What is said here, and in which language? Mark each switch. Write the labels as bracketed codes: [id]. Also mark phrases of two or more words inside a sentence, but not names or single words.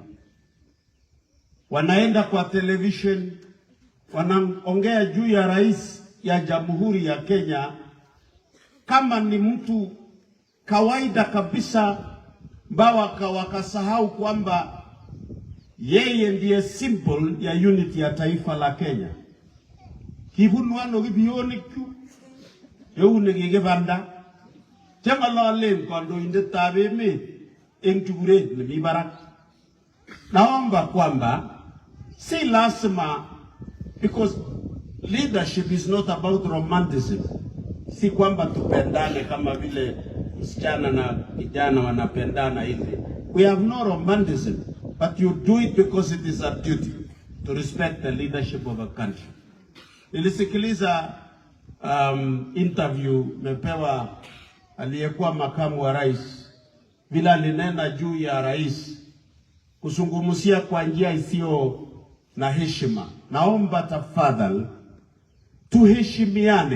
[sw] Wanaenda kwa television, wanaongea juu ya rais ya Jamhuri ya Kenya kama ni mtu kawaida kabisa, ambao wakasahau kwamba yeye ndiye symbol ya unity ya taifa la Kenya. [kln] Kibunwano kibioniku eune kigebanda changalolen kandoindetab emet eng tuguret nemi barak. [sw] Naomba kwamba si lazima, [en] because leadership is not about romanticism. [sw] Si kwamba tupendane kama vile msichana na kijana wanapendana hivi. [en] We have no romanticism, but you do it because it is a duty to respect the leadership of a country. [sw] Nilisikiliza interview mepewa aliyekuwa makamu wa rais, bila linena juu ya rais kusungumusia kwa njia isiyo na heshima. Naomba tafadhali tuheshimiane.